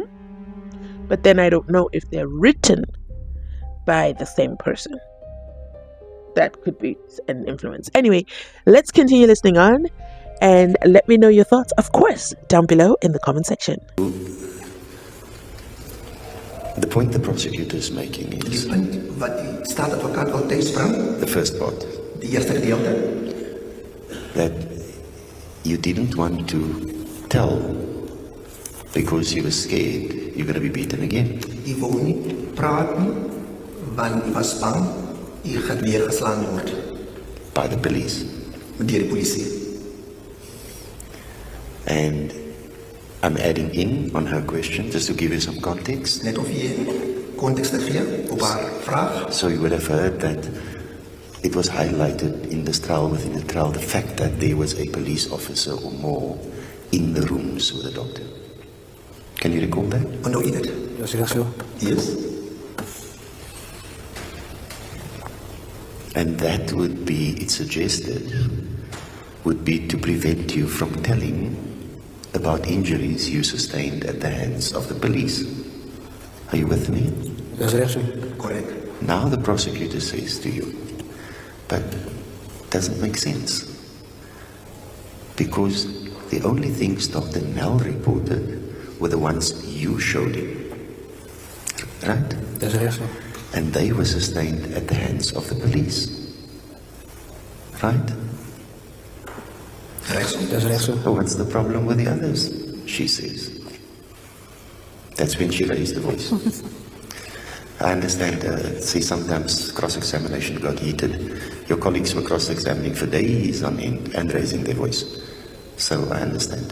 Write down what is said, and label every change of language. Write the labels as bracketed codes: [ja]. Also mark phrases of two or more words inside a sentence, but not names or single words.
[en] But then I don't know if they're written by the same person. That could be an influence. Anyway, let's continue listening on, and let me know your thoughts, of course, down below in the comment section. The point the prosecutor is making is [af] Die punt wat die staatadvokaat altyd bring, [en] the first part, [af] die eerste gedeelte, [en] that you didn't want to tell because you were scared you're going to be beaten again. [af] Hy wou nie praat nie, want hy was bang hy gaan weer geslaan word [en] By the police. [af] deur die polisie. [en] And I'm adding in on her question just to give you some context. [af] Net of jy konteks te gee op haar vraag. [en] So you would have heard that it was highlighted in this trial, within the trial, the fact that there was a police officer or more in the rooms with the doctor. Can you recall that? [af] Onthou jy dit? Dis reg so. [en] Yes. And that would be, it suggested, would be to prevent you from telling about injuries you sustained at the hands of the police. Are you with me? [af] Dis reg so. [en] Correct. Now the prosecutor says to you, but doesn't make sense. Because the only things Dr. Nell reported were the ones you showed him. Right? [af] Dis reg so. [en] And they were sustained at the hands of the police. Right? [af] Dis reg so. [en] So what's the problem with the others? She says. That's when she raised the voice. I understand, see, sometimes cross-examination got heated. Your colleagues were cross-examining for days on end and raising their voice. So I understand.